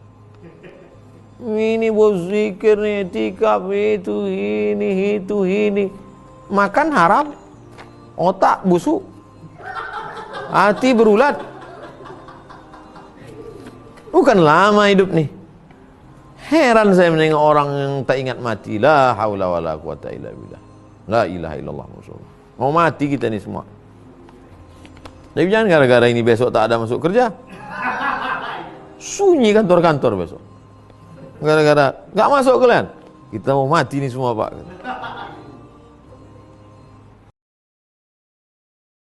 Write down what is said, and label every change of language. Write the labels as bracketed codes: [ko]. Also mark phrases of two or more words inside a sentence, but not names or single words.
[ms] Ini bos zikir nih, tikap itu, ini. Makan haram, otak busuk, hati berulat. Bukan lama hidup nih. Heran saya menengok orang yang tak ingat mati. [ar] لا حول ولا قوة إلا بالله. لا إله إلا الله رسول الله. [ms] Mau mati kita nih semua. Tapi jangan gara-gara ini besok tak ada masuk kerja. Sunyi kantor-kantor besok. Gara-gara gak masuk kalian. Kita mau mati nih semua Pak.